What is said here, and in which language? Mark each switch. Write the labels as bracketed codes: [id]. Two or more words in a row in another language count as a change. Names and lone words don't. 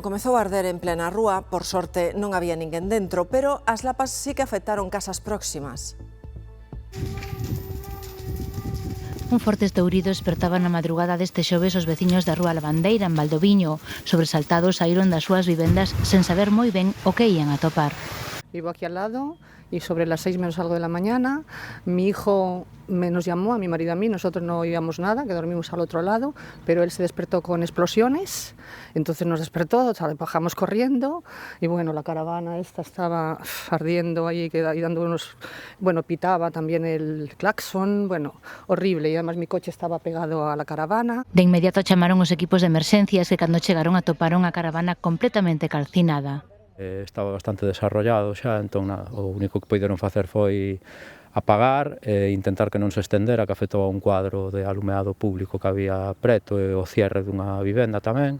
[gl] Comezou a arder en plena rúa. Por sorte, non había ninguén dentro, pero as lapas sí que afectaron casas próximas. Un forte estourido espertaba na madrugada deste xoves os veciños da rúa Lavandeira, en Valdoviño. Sobresaltados saíron das súas vivendas sen saber moi ben o que ían atopar. [es] Vivo aquí al lado y sobre las 6 menos algo de la mañana mi hijo nos llamó, a mi marido y a mí, nosotros no oíamos nada, que dormimos al otro lado, pero él se despertó con explosiones, entonces nos despertó, bajamos corriendo y bueno, la caravana esta estaba ardiendo ahí y dando unos, bueno, pitaba también el claxon, bueno, horrible, y además mi coche estaba pegado a la caravana. [gl] De inmediato chamaron os equipos de emerxencias que cando chegaron atoparon a caravana completamente calcinada. Estaba bastante desarrollado xa, entón o único que poideron facer foi apagar e intentar que non se estendera, que afectou a un cuadro de alumeado público que había preto e o cierre dunha vivenda tamén.